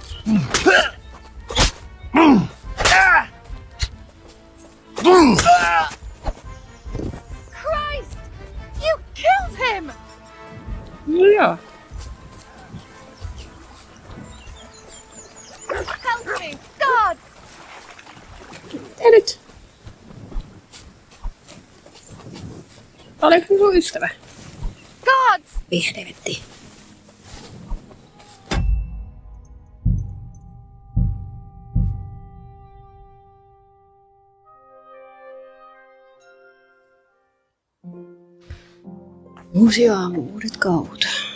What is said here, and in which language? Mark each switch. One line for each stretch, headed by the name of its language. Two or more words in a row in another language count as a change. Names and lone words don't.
English: Christ! You killed him! Yeah. Help me! God!
Finnish: Mitä nyt? Oliko sun ystävä?
English: God!
Finnish: Vihdevetti. Uusi aamu, uudet kauhut.